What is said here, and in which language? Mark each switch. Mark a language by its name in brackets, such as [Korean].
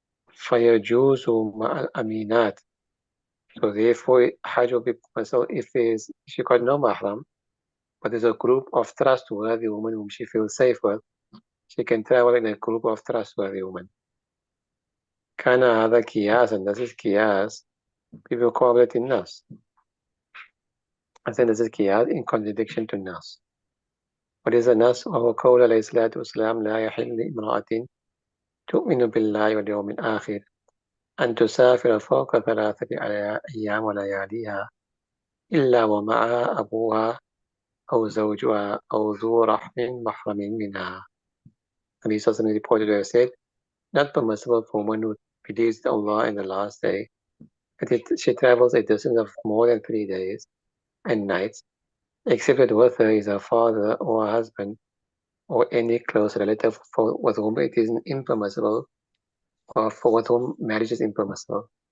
[Arabic] فيجوز مع الأمينات. [English] So therefore, hajj will be permissible if she got no mahram, but there's a group of trustworthy women whom she feels safe with. She can travel in a group of trustworthy women. [Arabic] كان هذا قياس, [English] and this is [Arabic] قياس بمقابلة الناس. [English] I think this is qiyas in contradiction to nas. What is a nas? [Arabic] وهو قول عليه الصلاة والسلام لا يحل لامرأة تؤمن بالله واليوم الآخر أن تسافر فوق 3 أيام ولياليها إلا ومعها أبوها أو زوجها أو ذو رحم محرم منها. [English] Nabi Sallallahu reported to have said, not permissible for a woman who believes in Allah in the last day, that she travels a distance of more than 3 days and nights, except that with her is her father or her husband or any close relative with whom it is impermissible, or with whom marriage is impermissible.